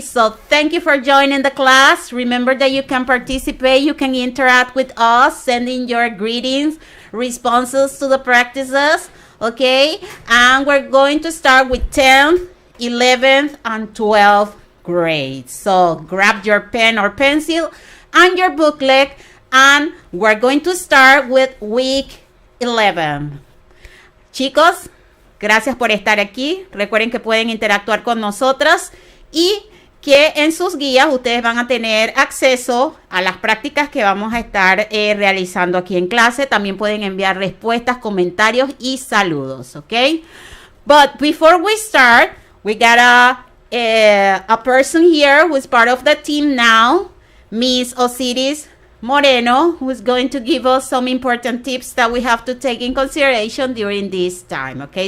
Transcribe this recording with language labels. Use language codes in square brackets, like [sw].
[en] So thank you for joining the class. Remember that you can participate, you can interact with us, sending your greetings, responses to the practices. Okay, and we're going to start with 10th, 11th, and 12th grades. So grab your pen or pencil and your booklet, and we're going to start with week 11. [es] Chicos, gracias por estar aquí. Recuerden que pueden interactuar con nosotras y que en sus guías ustedes van a tener acceso a las prácticas que vamos a estar realizando aquí en clase. También pueden enviar respuestas, comentarios y saludos, ¿ok? [en] But before we start, we got a person here who is part of the team now, Miss Osiris Moreno, who is going to give us some important tips that we have to take in consideration during this time, okay?